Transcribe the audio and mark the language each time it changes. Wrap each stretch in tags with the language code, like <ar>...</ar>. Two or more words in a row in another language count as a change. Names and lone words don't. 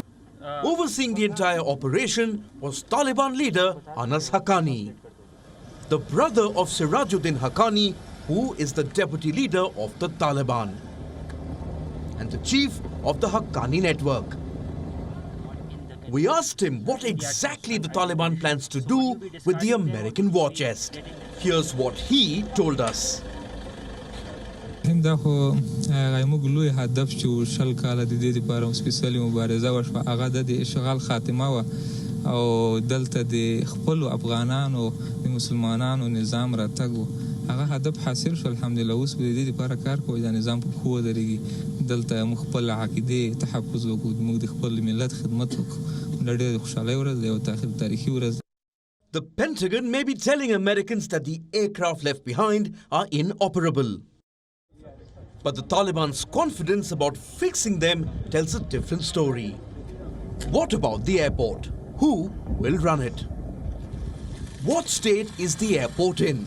<en>Overseeing the entire operation was Taliban leader Anas Haqqani, the brother of Sirajuddin Haqqani, who is the deputy leader of the Taliban and the chief of the Haqqani network. We asked him what exactly the Taliban plans to do with the American war chest. Here's what he told us.</en> <ps>دا خو موږ لوی هدف چې شل کاله د دې لپاره سپیشلي مبارزه وشوه هغه د اشغال خاتمه وه او دلته د خپلو افغانانو د مسلمانانو نظام راتګ و هغه هدف حاصل شو الحمدلله اوس به د دې لپاره کار کوو دا نظام په پښو ودرېږي دلته موږ خپل عقیدې تحفظ وکړو موږ د خپل ملت خدمت وکړو دا ډېره خوشحالۍ ورځ ده او تاریخي ورځ.</ps> <en>The Pentagon may be telling Americans that the aircraft left behind are inoperable. But the Taliban's confidence about fixing them tells a different story. What about the airport? Who will run it? What state is the airport in?</en>